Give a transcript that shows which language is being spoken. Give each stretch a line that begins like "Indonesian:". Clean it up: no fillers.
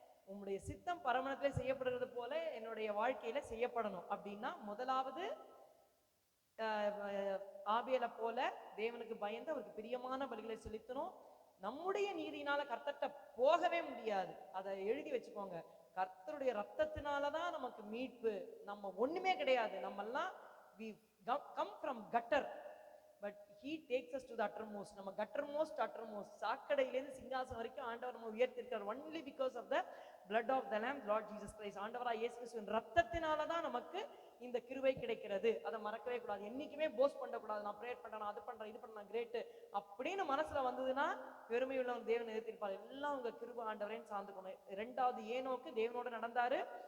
Tamil: உங்களுடைய சித்தம் பரமணத்திலே செய்யப்படுறது போல என்னுடைய வாழ்க்கையில செய்யப்படணும் அப்படின்னா, முதலாவது ஆபேலை போல தேவனுக்கு பயந்து அவருக்கு பிரியமான பலிகளை செலுத்தணும். நம்முடைய நீதியினால கர்த்தர்ட்ட போகவே முடியாது. அதை எழுதி வச்சுக்கோங்க. கர்த்தருடைய ரத்தத்தினாலதான் நமக்கு மீட்பு. நம்ம ஒண்ணுமே கிடையாது. நம்ம எல்லாம்
English: we come from gutter, but he takes us to the uttermost.
Tamil: நம்ம uttermost சாக்கடையிலேருந்து சிங்காசனம் வரைக்கும் ஆண்டவர் நம்ம உயர்த்திருக்கார்.
English: only because of the blood of the lamb, Lord Jesus Christ.
Tamil: ஆண்டவராய் இயேசு கிறிஸ்துவின் ரத்தத்தினாலதான் நமக்கு இந்த கிருபை கிடைக்கிறது. அதை மறக்கவே கூடாது. என்னைக்குமே போஸ்ட் பண்ணக்கூடாது. நான் பிரேயர் பண்றேன், அது பண்றேன், இது பண்றேன், கிரேட் அப்படின்னு மனசுல வந்ததுன்னா பெருமையுள்ள ஒரு தேவன் எதிர்த்திருப்பார். எல்லாம் உங்க கிருபை ஆண்டவரேன்னு சார்ந்துக்கணும். இரண்டாவது ஏனோக்கு தேவனோட நடந்தாரு.